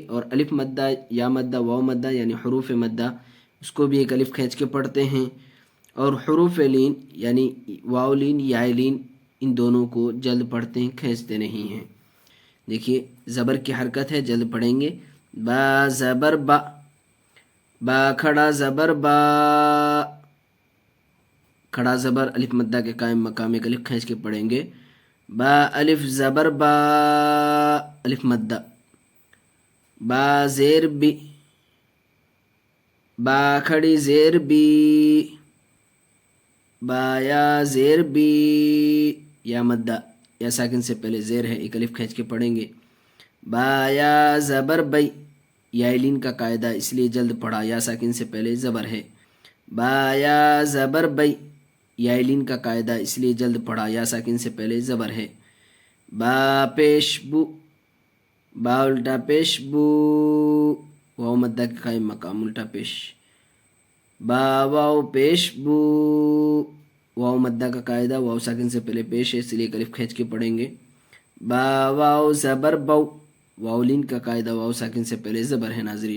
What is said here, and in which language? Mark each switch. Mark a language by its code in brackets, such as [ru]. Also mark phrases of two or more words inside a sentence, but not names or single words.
[ur] اور الف مدہ، یا مدہ، واو مدہ یعنی حروف مدہ، اس کو بھی ایک الف کھینچ کے پڑھتے ہیں۔ اور حروف لین یعنی واو لین، یا لین، ان دونوں کو جلد پڑھتے ہیں، کھینچتے نہیں ہیں۔ دیکھیے زبر کی حرکت ہے، جلد پڑھیں گے۔ با زبر با، با کھڑا زبر با، کھڑا زبر الف مدہ کے قائم مقام ایک الف کھینچ کے پڑھیں گے۔ با الف زبر با، الف مدہ۔ با زیر بی، با کھڑی زیر بی، با یا زیر بی، یا مدہ، یا ساکن سے پہلے زیر ہے، ایک الف کھینچ کے پڑھیں گے۔ با یا زبر بی، یا لین کا قاعدہ اس لیے جلد پڑھا، یا ساکن سے پہلے زبر ہے۔ با یا زبر بی، یا لین کا قاعدہ اس لیے جلد پڑھا، یا ساکن سے پہلے زبر ہے۔ با پیش بو، با الٹا پیش بو، واو مدہ کے قائم مقام الٹا پیش۔ با واو پیش بو، واو مدہ کا قاعدہ واو ساکن سے پہلے پیش ہے، اس لیے الف کھینچ کے پڑھیں گے۔ با واو زبر بو، واو لین کا قاعدہ واو ساکن سے پہلے زبر ہے ناظرین۔